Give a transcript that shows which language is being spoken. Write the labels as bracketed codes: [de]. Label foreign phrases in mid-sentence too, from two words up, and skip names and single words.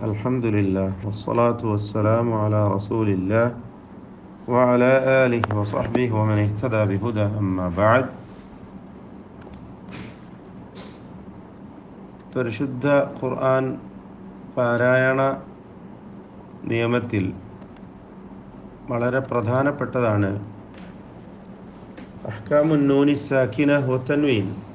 [ar] الحمد لله والصلاة والسلام على رسول الله وعلى آله وصحبه ومن اهتدى بهداه أما بعد. [ml] പരിശുദ്ധ ഖുർആൻ പാരായണ നിയമത്തിൽ വളരെ പ്രധാനപ്പെട്ടതാണ് [ar] أحكام النون الساكنة و التنوين.